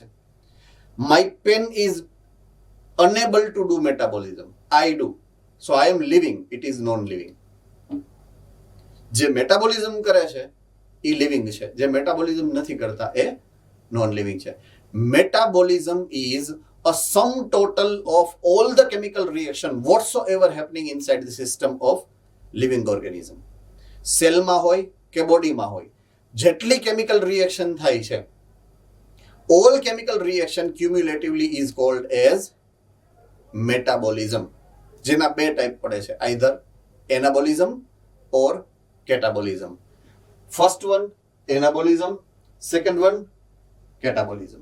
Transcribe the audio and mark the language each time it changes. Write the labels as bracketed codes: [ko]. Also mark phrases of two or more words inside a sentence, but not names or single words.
[en] My pen is unable to do metabolism. I do. So I am living. It is non living. [gu] જે મેટાબોલિઝમ કરે છે એ લિવિંગ છે, જે મેટાબોલિઝમ નથી કરતા એ [en] non living [gu] છે. [en] metabolism is a sum total of all the chemical reaction whatsoever happening inside the system of living organism. [gu] સેલમાં હોય કે બોડીમાં હોય, જેટલી [en] chemical reaction [gu] થાય છે, [en] all chemical reaction cumulatively is called as metabolism. [gu] જેના બે ટાઈપ પડે છે, [en] either anabolism or catabolism. First one anabolism, second one catabolism.